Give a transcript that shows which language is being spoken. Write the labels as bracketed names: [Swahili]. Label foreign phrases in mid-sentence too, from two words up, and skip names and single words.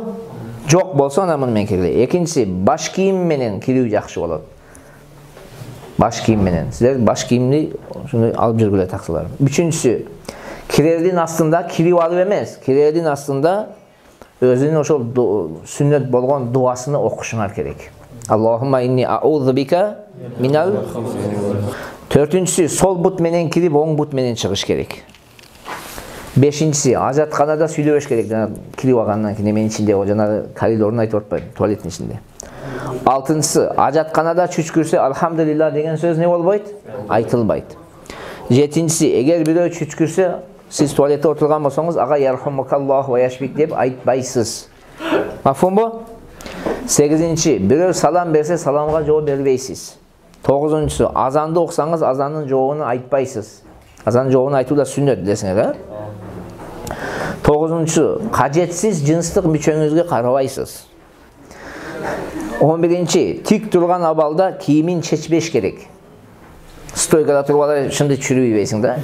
[Kyrgyz] Жок болсо ана муну менен киргиле. Экинчиси, баш кийим менен кирүү жакшы болот. Баш кийим менен. Силер баш кийимди ушуну алып жүргүлө таксылар. Үчүнчүсү, кирердин астында кирип алып эмес, кирердин астында өзүнүн ошол сүннөт болгон дуасыны окушуңар керек. [Arabic] اللهم إني أعوذ بك من. [Kyrgyz] Төртүнчүсү, сол бут менен кирип, оң бут менен чыгыш керек. Бешинчиси, ажатканада сүйлөбөш керек. Жана кирип алгандан кийин эменин ичинде, жана коридорун айтып атпайбы, туалеттин ичинде. Алтынчысы, ажатканада чүчкүрсө алхамдулилlah деген сөз не болбойт? Айтылбайт. Жетинчиси, эгер бирөө чүчкүрсө, сиз туалетте отурган болсоңуз, ага ярхамукаллах ва яшбик деп айтпайсыз. Мафхумбу? 8. Birör salam berse salamga жооп бербейсиз. 9. Azanды окусаңыз азандын жообун айтпайсыз. Азандын жообун айтуу да сүннөт десеңер, 9. Кажетсиз жынстык мүчөңүзгө карабайсыз. 11. Тик турган абалда кийимин чечпеш керек. Стойкада туруп алып шымды чүрүбөйсүң да.